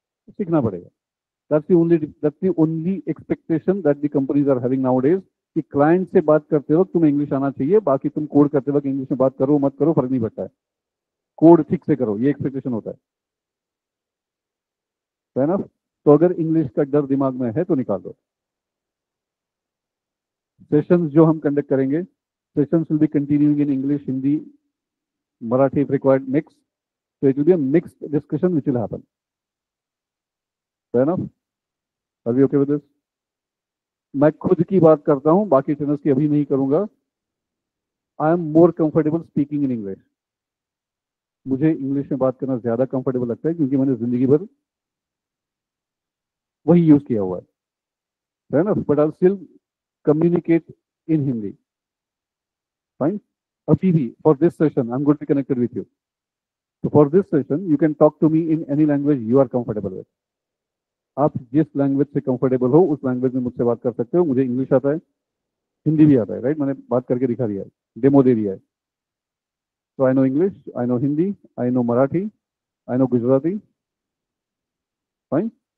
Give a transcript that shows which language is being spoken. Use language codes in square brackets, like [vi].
[hi] सीखना पड़ेगा। [en] that's the only expectation that the companies are having nowadays [hi] कि client से बात करते वक्त तुम्हें इंग्लिश आना चाहिए, बाकी तुम कोड करते वक्त इंग्लिश में बात करो मत करो फर्क नहीं पड़ता है, कोड ठीक से करो, ये एक्सपेक्टेशन होता है ना। तो अगर इंग्लिश का डर दिमाग में है तो निकाल दो। [en] sessions [hi] जो हम कंडक्ट करेंगे, [en] Sessions will be continuing in English, Hindi, Marathi if required mix. So it will be a mixed discussion which will happen. Fair enough? Are we okay with this? [hi] मैं खुद की बात करता हूं, बाकी ट्रेनर्स की अभी नहीं करूंगा। [en] I am more comfortable speaking in English. [hi] मुझे इंग्लिश में बात करना ज्यादा कंफर्टेबल लगता है क्योंकि मैंने जिंदगी भर वही यूज किया हुआ है ना। [en] But I still communicate in Hindi. Fine. [hi] अभी भी [en] For this session I am going to be connected with you. So for this session, you can talk to me in any language you are comfortable with. [hi] आप जिस language से comfortable हो उस language में मुझसे बात कर सकते हो। मुझे इंग्लिश आता है, हिंदी भी आता है, राइट? मैंने बात करके दिखा दिया है, डेमो दे दिया है। [en] तो I know English, I know Hindi, I know Marathi, I know Gujarati. Fine.